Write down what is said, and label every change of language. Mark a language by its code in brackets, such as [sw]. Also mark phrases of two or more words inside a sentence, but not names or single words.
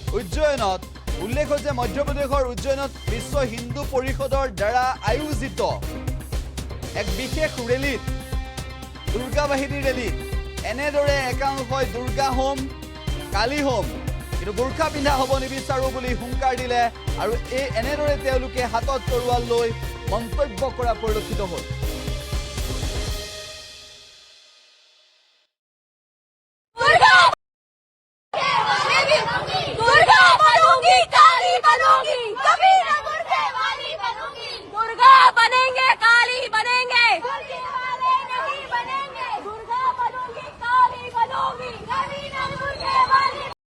[as] উজ্জয়নত বিশ্ব হিন্দু পৰিষদৰ দ্বাৰা আয়োজিত এক বিশেষ ৰেলীত দুৰ্গা বাহিনীৰ ৰেলীত এনেদৰে একাংশই দুৰ্গা হোম কালী হোম কিন্তু বুৰখা পিন্ধা হ'ব নিবিচাৰো বুলি হুংকাৰ দিলে আৰু এই এনেদৰে তেওঁলোকে হাতত তৰোৱাল লৈ মন্তব্য কৰা পৰিলক্ষিত হ'ল [hi] दुर्गा बनूंगी काली बनूंगी कभी न मुर्दे वाली बनूंगी दुर्गा बनेंगे काली बनेंगे मुर्दे वाले नहीं बनेंगे दुर्गा बनूंगी काली बनूंगी कभी न मुर्दे वाली